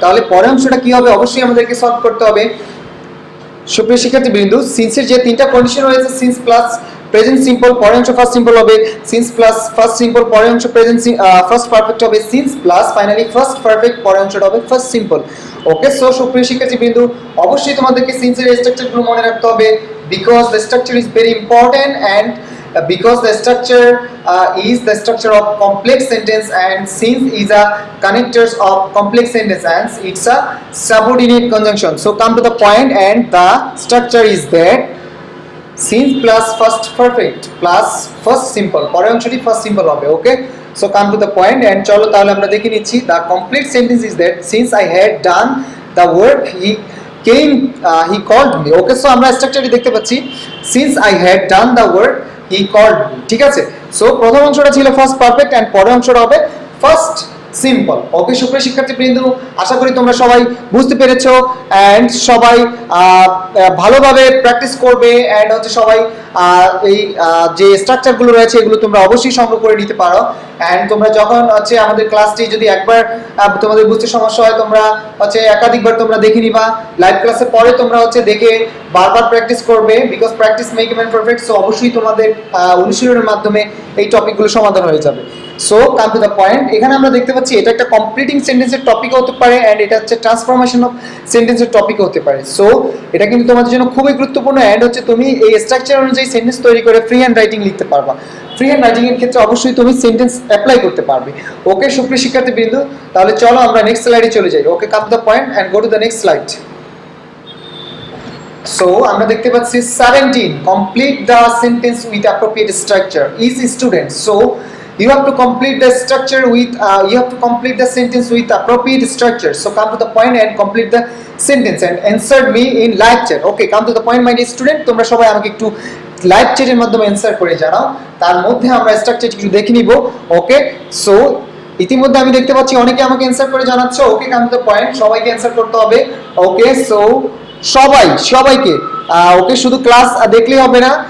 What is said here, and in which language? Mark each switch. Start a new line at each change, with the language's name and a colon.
Bangla: তাহলে পরের অংশটা কি হবে? অবশ্যই আমাদেরকে সলভ করতে হবে। সুপ্রিয় শিক্ষার্থীবৃন্দ, সিন্সের যে তিনটা কন্ডিশন রয়েছে সিন্স প্লাস প্রেজেন্ট সিম্পল পরের অংশ ফার্স্ট সিম্পল হবে, সিন্স প্লাস ফার্স্ট সিম্পল পরের অংশ প্রেজেন্ট ফার্স্ট পারফেক্ট হবে, since plus finally first perfect পরের অংশটা হবে ফার্স্ট সিম্পল।
English: okay, so
Bangla: সুপ্রিয় শিক্ষার্থীবৃন্দ, অবশ্যই তোমাদেরকে সিন্সের স্ট্রাকচারগুলো মনে রাখতে হবে
English: Because the structure is very important and because the structure is the structure of complex sentence and since is a connectors of complex sentence and it's a subordinate conjunction. So come to the point and the structure is that since plus first perfect plus first simple
Bangla: পরের অংশটি
English: first simple হবে। Okay, so come to the point and
Bangla: চলো তাহলে আমরা দেখে নিচ্ছি
English: the complete sentence is that since I had done the work he came he called me। Okay, so
Bangla: আমরা স্ট্রাকচারটি দেখতে পাচ্ছি
English: since I had done the work he called me।
Bangla: ঠিক আছে, সো প্রথম অংশটা ছিল ফার্স্ট পারফেক্ট এন্ড পরের অংশটা হবে ফার্স্ট সিম্পল। ওকে, সুপ্রিয় শিক্ষার্থীবৃন্দ, আশা করি তোমরা সবাই বুঝতে পেরেছো এন্ড সবাই ভালোভাবে প্র্যাকটিস করবে এন্ড হচ্ছে সবাই এই যে স্ট্রাকচারগুলো রয়েছে এগুলো তোমরা অবশ্যই সংগ্রহ করে নিতে পারো এন্ড তোমরা যখন হচ্ছে আমাদের ক্লাসটি যদি একবার তোমাদের বুঝতে সমস্যা হয় তোমরা হচ্ছে একাধিকবার তোমরা দেখে নিবা। লাইভ ক্লাসে পরে তোমরা হচ্ছে দেখে বারবার প্র্যাকটিস করবে because
English: Practice make a man perfect.
Bangla: So অবশ্যই তোমাদের অনুশীলনের মাধ্যমে এই টপিকগুলো সমাধান হয়ে যাবে। So
English: come to the point,
Bangla: এখানে আমরা দেখতে পাচ্ছি এটা একটা কমপ্লিটিং সেন্টেন্সের টপিক হতে পারে এন্ড এটা হচ্ছে ট্রান্সফরমেশন অফ সেন্টেন্সের টপিক হতে পারে। সো এটা কিন্তু তোমাদের জন্য খুবই গুরুত্বপূর্ণ এন্ড হচ্ছে তুমি এই স্ট্রাকচার অনুযায়ী সেন্টেন্স তৈরি করে ফ্রি হ্যান্ড রাইটিং লিখতে পারবা। ফ্রি হ্যান্ড রাইটিং এর ক্ষেত্রে অবশ্যই তুমি সেন্টেন্স অ্যাপ্লাই করতে পারবে। ওকে, সুপ্রিয় শিক্ষার্থীবৃন্দ, তাহলে চলো আমরা নেক্সট স্লাইডে চলে যাই।
English: Okay, come to the point and go to the next slide. So
Bangla: আমরা দেখতে পাচ্ছি
English: 17 complete the sentence with appropriate structure is student। so you have to complete the structure with you have to complete the sentence with appropriate structure। so come to the point and complete the sentence and answer me in live chat। okay, come to the point my dear student,
Bangla: তোমরা সবাই আমাকে একটু live চ্যাটের মাধ্যমে answer করে জানাও, তার মধ্যে আমরা স্ট্রাকচারটি একটু দেখে নিব। ওকে, সো ইতিমধ্যে আমি দেখতে পাচ্ছি অনেকে আমাকে অ্যানসার করে জানাচ্ছ। ওকে,
English: come to the point,
Bangla: সবাইকে অ্যানসার করতে হবে। ওকে, সো সবাইকে ওকে, শুধু ক্লাস দেখলেই হবে না,